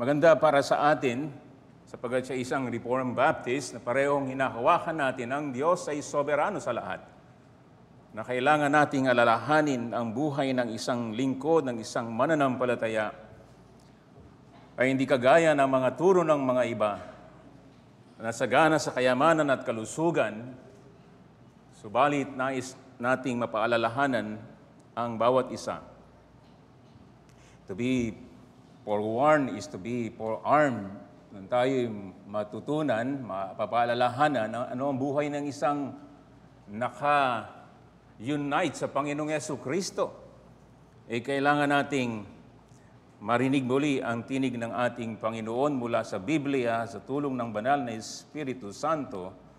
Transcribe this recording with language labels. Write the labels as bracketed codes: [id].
[tl] Maganda para sa atin, sapagkat siya isang Reformed Baptist na parehong hinahawakan natin ang Diyos ay soberano sa lahat, na kailangan nating alalahanin ang buhay ng isang lingkod, ng isang mananampalataya, ay hindi kagaya ng mga turo ng mga iba na sagana sa kayamanan at kalusugan, subalit nais nating mapaalalahanan ang bawat isa. [en] To be forewarned is to be forearmed. [tl] Nang tayo matutunan, mapapaalalahanan ano ang buhay ng isang naka-unite sa Panginoong Jesucristo. Kailangan nating marinig muli ang tinig ng ating Panginoon mula sa Biblia, sa tulong ng banal na Espiritu Santo.